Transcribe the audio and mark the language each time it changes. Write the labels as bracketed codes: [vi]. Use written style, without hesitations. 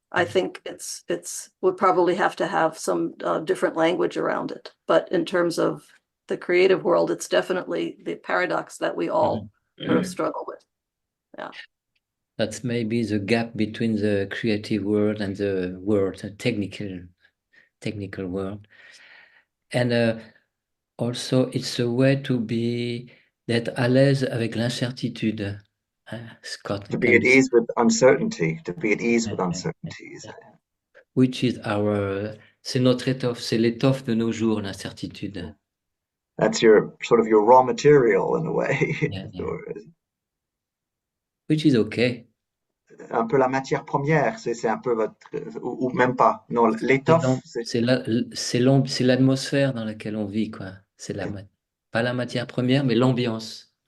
[en] I think we'll probably have to have some different language around it. But in terms of the creative world, it's definitely the paradox that we all sort of struggle with. Yeah. That's maybe the gap between the creative world and the world, the technical world. And also, it's a way [fr] d'être à l'aise avec l'incertitude. [en] Scott, To be at ease with uncertainty, uncertainties. Which is [fr] c'est notre étoffe, c'est l'étoffe de nos jours, l'incertitude. [en] That's your sort of your raw material in a way. Yeah. Which is okay. [fr] Un peu la matière première, c'est un peu votre, ou même pas. Non, l'étoffe, c'est l'atmosphère dans laquelle on vit, quoi. C'est pas la matière première, mais l'ambiance.